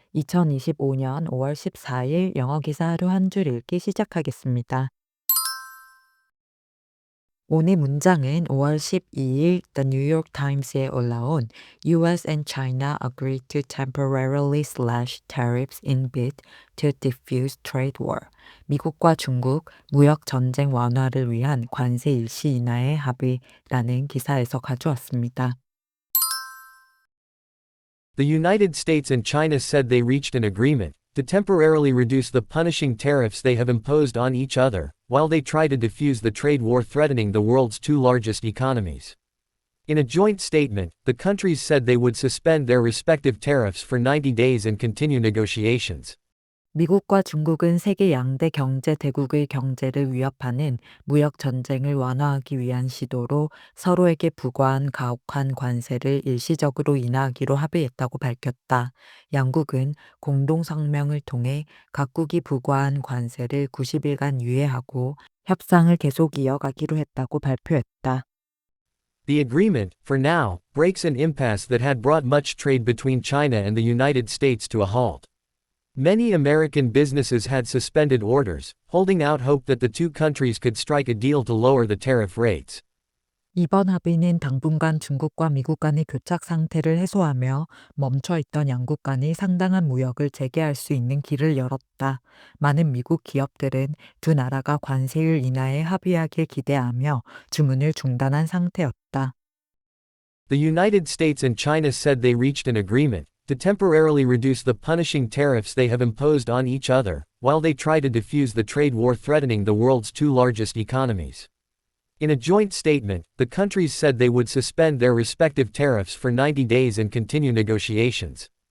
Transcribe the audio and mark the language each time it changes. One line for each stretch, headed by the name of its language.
Korean: 2025년 5월 14일 영어 기사 하루 한 줄 읽기 시작하겠습니다. 오늘 문장은 5월 12일
English: The New York Times
Korean: 에 올라온
English: US and China agree to temporarily slash tariffs in bid to defuse trade war.
Korean: 미국과 중국 무역 전쟁 완화를 위한 관세 일시 인하의 합의라는 기사에서 가져왔습니다.
English: The United States and China said they reached an agreement to temporarily reduce the punishing tariffs they have imposed on each other, while they try to defuse the trade war threatening the world's two largest economies. In a joint statement, the countries said they would suspend their respective tariffs for 90 days and continue negotiations.
Korean: 미국과 중국은 세계 양대 경제 대국의 경제를 위협하는 무역 전쟁을 완화하기 위한 시도로 서로에게 부과한 가혹한 관세를 일시적으로 인하하기로 합의했다고 밝혔다. 양국은 공동 성명을 통해 각국이 부과한 관세를 90일간 유예하고 협상을 계속 이어가기로 했다고 발표했다.
English: The agreement, for now, breaks an impasse that had brought much trade between China and the United States to a halt. Many American businesses had suspended orders, holding out hope that the two countries could strike a deal to lower the tariff rates.
Korean: 이번 합의는 당분간 중국과 미국 간의 교착 상태를 해소하며 멈춰있던 양국 간의 상당한 무역을 재개할 수 있는 길을 열었다. 많은 미국 기업들은 두 나라가 관세율 인하에 합의하길 기대하며 주문을 중단한 상태였다.
English: The United States and China said they reached an agreement to temporarily reduce the punishing tariffs they have imposed on each other, while they try to defuse the trade war threatening the world's two largest economies. In a joint statement, the countries said they would suspend their respective tariffs for 90 days and continue negotiations.